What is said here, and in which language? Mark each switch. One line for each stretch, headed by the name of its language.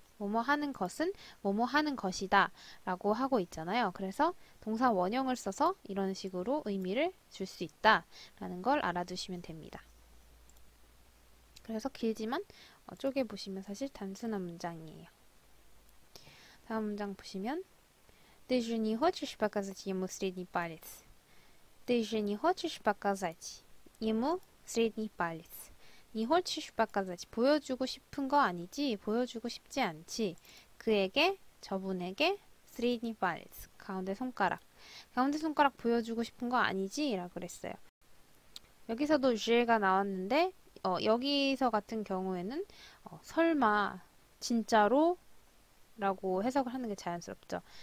Korean: 뭐뭐 하는 것은 뭐뭐 하는 것이다 라고 하고 있잖아요. 그래서 동사 원형을 써서 이런 식으로 의미를 줄 수 있다 라는 걸 알아두시면 됩니다. 그래서 길지만 쪼개보시면 사실 단순한 문장이에요. 다음 문장 보시면
Russian: Ты же не хочешь показать ему средний палец? Ты же не хочешь показать ему средний палец? Не хочешь показать
Korean: 보여주고 싶은 거 아니지? 보여주고 싶지 않지? 그에게 저분에게
Russian: средний палец
Korean: 가운데 손가락 보여주고 싶은 거 아니지? 라고 그랬어요. 여기서도 주가 나왔는데 여기서 같은 경우에는 설마 진짜로 라고 해석을 하는 게 자연스럽죠.